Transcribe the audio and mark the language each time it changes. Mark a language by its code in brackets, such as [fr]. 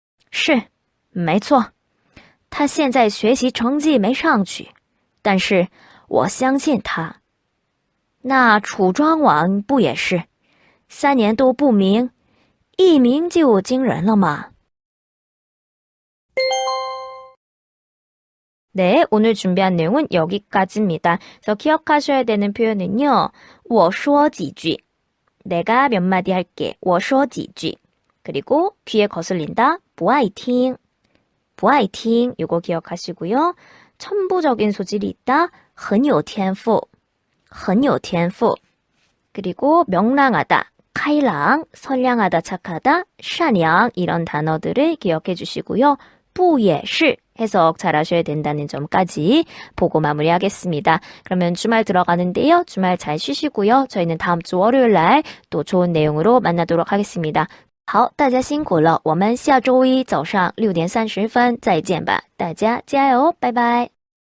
[zh] 是，没错，他现在学习成绩没上去，但是我相信他。那楚庄王不也是3年都不明，一鸣就惊人了吗？ [ko] 네, 오늘 준비한 내용은 여기까지입니다. 그래서 기억하셔야 되는 표현은요. [zh] 我说几句 [ko] 내가 몇 마디 할게. [zh] 我说几句 [ko] 그리고 귀에 거슬린다. [zh] 不爱听不爱听 [ko] 이거 기억하시고요. 천부적인 소질이 있다. [zh] 很有天赋很有天赋 [ko] 그리고 명랑하다. 开朗 선량하다, 착하다, 善良 이런 단어들을 기억해 주시고요. 不也是 해석 잘 하셔야 된다는 점까지 보고 마무리하겠습니다. 그러면 주말 들어가는데요. 주말 잘 쉬시고요. 저희는 다음 주 월요일 날 또 좋은 내용으로 만나도록 하겠습니다. [zh] 好，大家辛苦了，我们下周一早上6点30分再见吧，大家加油，拜拜。